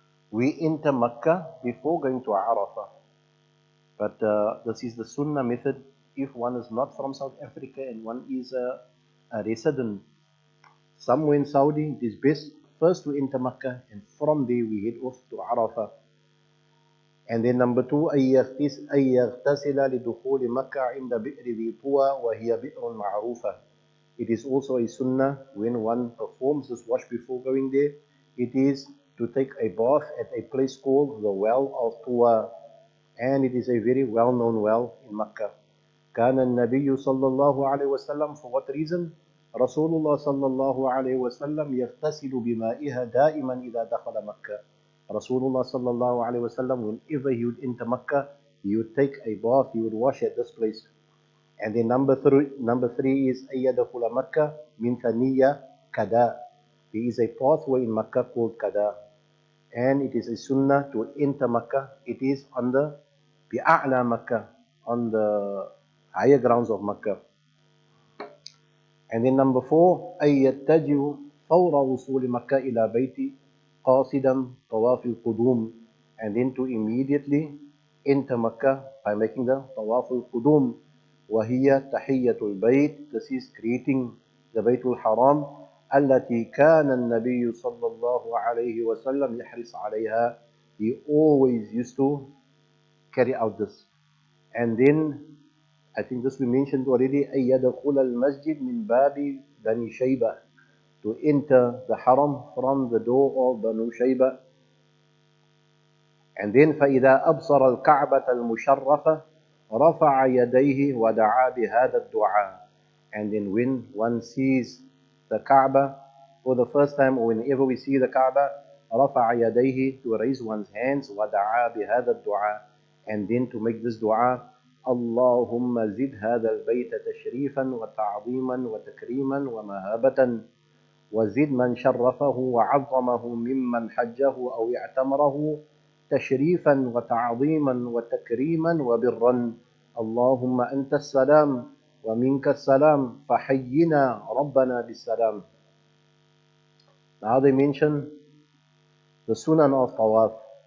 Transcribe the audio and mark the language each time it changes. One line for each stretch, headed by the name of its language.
English: We enter Makkah before going to Arafah. But this is the Sunnah method. If one is not from South Africa and one is a resident somewhere in Saudi, it is best first to enter Makkah, and from there we head off to Arafah. And then number two,
Arabic: أن يغتسل لدخول مكة عند بئر ذي طوى وهي بئر معروفة.
English: It is also a sunnah when one performs this wash before going there, it is to take a bath at a place called the well of Tuwa, and it is a very well-known well in Makkah.
Arabic: كان النبي صلى الله عليه وسلم,
English: for what reason?
Arabic: رسول الله صلى الله عليه وسلم يغتسل بمائها دائما إذا دخل مكة.
English: Rasulullah sallallahu alaihi wasallam, whenever he would enter Makkah, he would take a bath, he would wash at this place. And then number three is
Arabic: ayyadkhula Makkah min thaniya kada.
English: There is a pathway in Makkah called kada, and it is a sunnah to enter Makkah. It is on the bi'a'la Makkah, on the higher grounds of Makkah. And then number four,
Arabic: ayyattajiu fawra wusuli Makkah ila bayti قاصدا طواف القدوم,
English: and then to immediately enter Makkah by making the
Arabic: طواف القدوم, وهي تحية البيت.
English: This is greeting the
Arabic: بيت الحرام التي كان النبي صلى الله عليه وسلم يحرص عليها.
English: He always used to carry out this. And then I think this we mentioned already,
Arabic: أن يدخل المسجد من باب بني شيبة,
English: to enter the haram from the door of Banu Shayba. And then
Arabic: فَإِذَا أَبْصَرَ الْكَعْبَةَ الْمُشَرَّفَةَ رَفَعَ يَدَيْهِ وَدَعَا بِهَذَا الدُّعَاء.
English: And then when one sees the Kaaba for the first time, or whenever we see the Kaaba,
Arabic: رَفَعَ يَدَيْهِ,
English: to raise one's hands,
Arabic: وَدَعَا بِهَذَا الدُّعَاء,
English: and then to make this dua,
Arabic: اللهم زد هذا البيت تشريفا وتعظيما وتكريما ومهابة وزد من شرفه وعظمه ممن حجه أو اعتمره تشريفا وتعظيما وتكريما وبرا اللهم أنت السلام ومنك السلام فحينا ربنا بالسلام.
English: Now they mention the sunan of tawaf.